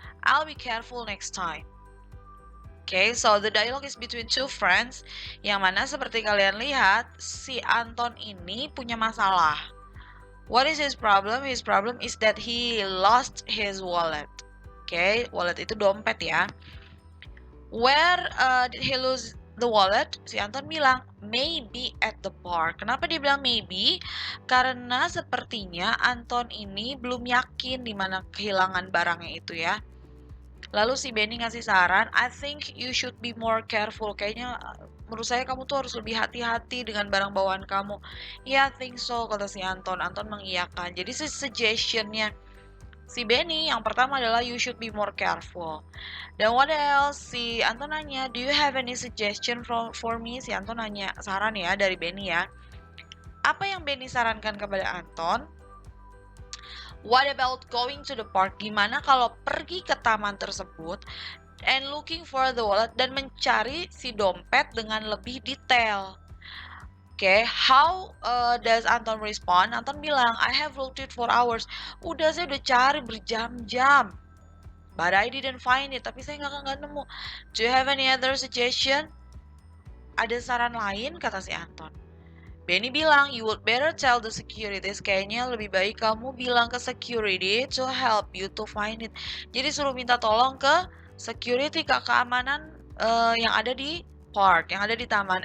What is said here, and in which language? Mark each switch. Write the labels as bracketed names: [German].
[English] I'll be careful next time. Okay, so the dialogue is between two friends, [Indonesian] yang mana seperti kalian lihat, si Anton ini punya masalah. [English] What is his problem? His problem is that he lost his wallet. Okay, wallet [Indonesian] itu dompet ya. [English] Where did he lose the wallet? [Indonesian] Si Anton bilang, [English] maybe at the park. [Indonesian] Kenapa dia bilang maybe? Karena sepertinya Anton ini belum yakin di mana kehilangan barangnya itu ya. Lalu si Benny ngasih saran, [English] I think you should be more careful. [Indonesian] Kayaknya menurut saya kamu tuh harus lebih hati-hati dengan barang bawaan kamu. [English] Yeah, I think so, [Indonesian] kata si Anton. Anton mengiyakan. Jadi suggestionnya si Benny yang pertama adalah [English] you should be more careful. [Indonesian] Dan [English] what else? [Indonesian] Si Anton nanya, [English] do you have any suggestion for me? [Indonesian] Si Anton nanya saran ya dari Benny ya. Apa yang Benny sarankan kepada Anton? [English] What about going to the park? [Indonesian] Gimana kalau pergi ke taman tersebut [English] and looking for the wallet [Indonesian] dan mencari si dompet dengan lebih detail? [English] Okay, how does Anton respond? [Indonesian] Anton bilang, [English] I have looked it for hours. [Indonesian] Saya udah cari berjam-jam. [English] But I didn't find it. [Indonesian] Tapi saya nggak nemu. [English] Do you have any other suggestion? [Indonesian] Ada saran lain? Kata si Anton. Benny bilang, [English] you would better tell the securities. [Indonesian] Kayaknya lebih baik kamu bilang ke security [English] to help you to find it. [Indonesian] Jadi suruh minta tolong ke security, ke keamanan yang ada di park, yang ada di taman.